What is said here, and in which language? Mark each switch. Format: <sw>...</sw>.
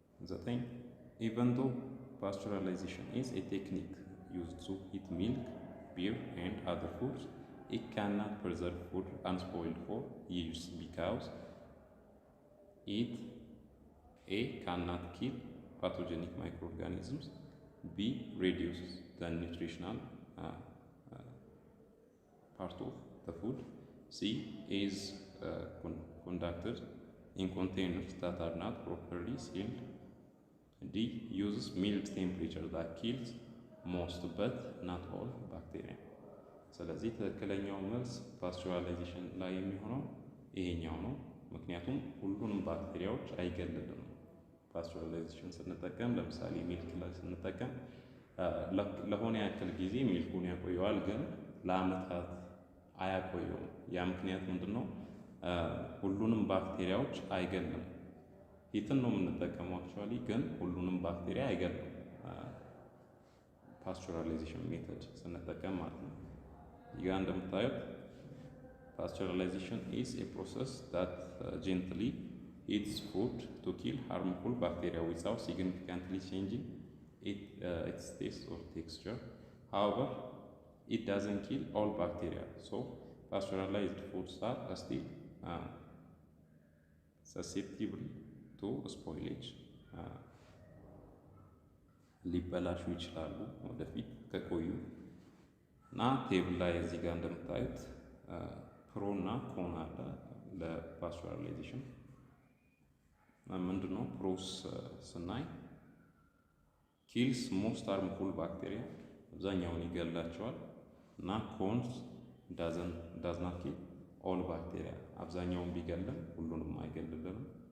<en>The thing, even though pasteurization is a technique used to heat milk, beer, and other foods, it cannot preserve food unspoiled for years because it A. cannot kill pathogenic microorganisms, B. reduces the nutritional part of the food, C. is conducted in containers that are not properly sealed, D. uses mild temperature that kills most but not all bacteria.</en> <am>ስለዚህ ትክክለኛው መልስ ፓስቸራላይዜሽን ላይ የሚሆነው ይሄኛው ነው። ምክንያቱም ሁሉንም ባክቴሪያዎች አይገልልም። ፓስቸራላይዜሽን ስንጠቀም ለምሳሌ ሚልክ ላይ ስንጠቀም ለሆነ ያክል ጊዜ ሚልኩን ያቆየዋል፣ ግን ለአመታት አያቆየውም። ያ ምክንያት ምንድነው? ሁሉንም ባክቴሪያዎች አይገልም። ሂትን ነው የምንጠቀመው አክቹዋሊ፣ ግን ሁሉንም ባክቴሪያ አይገልም ፓስቸራላይዜሽን ሜተድ ስንጠቀም ማለት ነው። ይጋ እንደምታዩት ፓስቸራላይዜሽን</am> <en>is a process that gently heats food to kill harmful bacteria without significantly changing its taste or texture. However, it doesn't kill all bacteria. So, pastoralized foods are still susceptible to spoilage.</en> <am>ሊበላሹ ይችላሉ ወደፊት ከቆዩ እና ቴብል ላይ እዚህ ጋር እንደምታዩት ፕሮ እና ኮን አለ ለፓስቸራላይዜሽን። ምንድነው ፕሮስ ስናይ</am> <en>ኪልስ ሞስት ሃርምፉል ባክቴሪያ</en> <am>አብዛኛውን ይገላቸዋል፣ እና ኮንስ</am> <en>ዳዝ ናት ኪል ኦል ባክቴሪያ</en> <am>አብዛኛውን ቢገልም ሁሉንም አይገልልንም።</am>